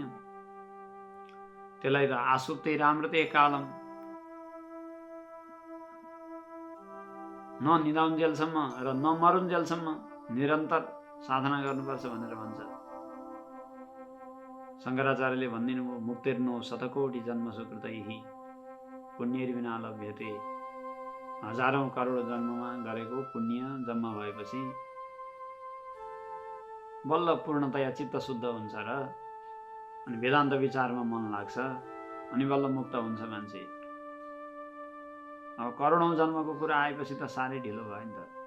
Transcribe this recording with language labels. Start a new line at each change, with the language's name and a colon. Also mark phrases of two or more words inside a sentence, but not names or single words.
Nepali: त्यसलाई त
Sanskrit: आसुप्ते राम्रते कालम,
Nepali: निदाउन्जेलसम्म र नमरुन्जेलसम्म निरन्तर साधना गर्नुपर्छ भनेर भन्छ। शङ्कराचार्यले भनिदिनु भयो,
Sanskrit: मुक्तिर्नो शतकोटि जन्म सुकृतैहि पुण्यैर्विना लभ्यते।
Nepali: हजारौं करोड जन्ममा गरेको पुण्य जम्मा भएपछि बल्ल पूर्णतया चित्त शुद्ध हुन्छ र अनि वेदान्त विचारमा मन लाग्छ, अनि बल्ल मुक्त हुन्छ मान्छे। अब करोडौं जन्मको कुरा आएपछि त साह्रै ढिलो भयो नि त।